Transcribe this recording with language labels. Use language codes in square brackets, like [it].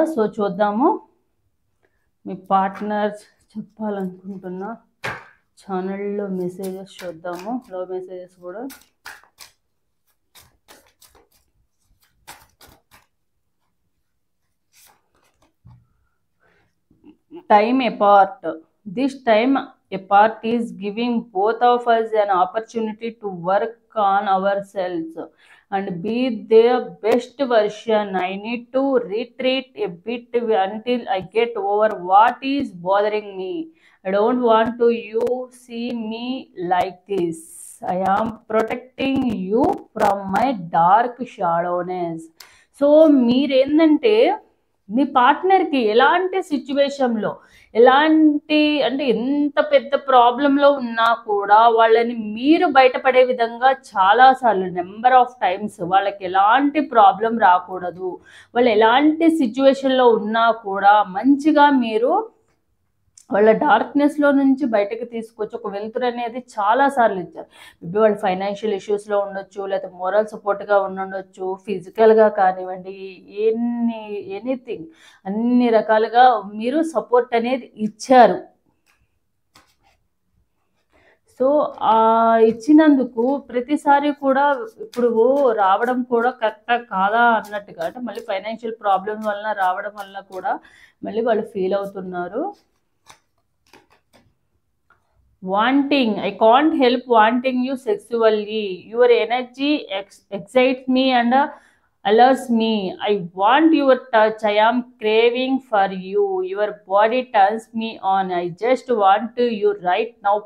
[te] So చూద్దాము మీ partner చెప్పాలనుకుంటున్న ఛానల్లో messages చూద్దాము. లవ్ మెసేజెస్ కూడా [en] time apart. This time apart is giving both of us an opportunity to work on ourselves and be their best version. I need to retreat a bit until I get over what is bothering me. I don't want to you see me like this. I am protecting you from my dark shadowness. [te] So మీరేందంటే మీ పార్ట్నర్కి ఎలాంటి సిచ్యువేషన్లో అంటే ఎంత పెద్ద ప్రాబ్లంలో ఉన్నా కూడా వాళ్ళని మీరు బయటపడే విధంగా చాలాసార్లు నెంబర్ ఆఫ్ టైమ్స్ వాళ్ళకి ఎలాంటి ప్రాబ్లం రాకూడదు, వాళ్ళు ఎలాంటి సిచ్యువేషన్లో ఉన్నా కూడా మంచిగా మీరు వాళ్ళ డార్క్నెస్లో నుంచి బయటకు తీసుకొచ్చి ఒక వెలుతురు అనేది చాలాసార్లు ఇచ్చారు. మేబీ వాళ్ళు ఫైనాన్షియల్ ఇష్యూస్లో ఉండొచ్చు, లేకపోతే మోరల్ సపోర్ట్గా ఉండొచ్చు, ఫిజికల్గా కానివ్వండి, ఎనీథింగ్ అన్ని రకాలుగా మీరు సపోర్ట్ అనేది ఇచ్చారు. సో ఇచ్చినందుకు ప్రతిసారి కూడా ఇప్పుడు రావడం కూడా కరెక్టా కాదా అన్నట్టుగా, అంటే మళ్ళీ ఫైనాన్షియల్ ప్రాబ్లం వలన రావడం వల్ల కూడా మళ్ళీ వాళ్ళు ఫీల్ అవుతున్నారు. [en] Wanting, I can't help wanting you sexually. Your energy excites me and allures me. I want your touch. I am craving for you. Your body turns me on. I just want you right now.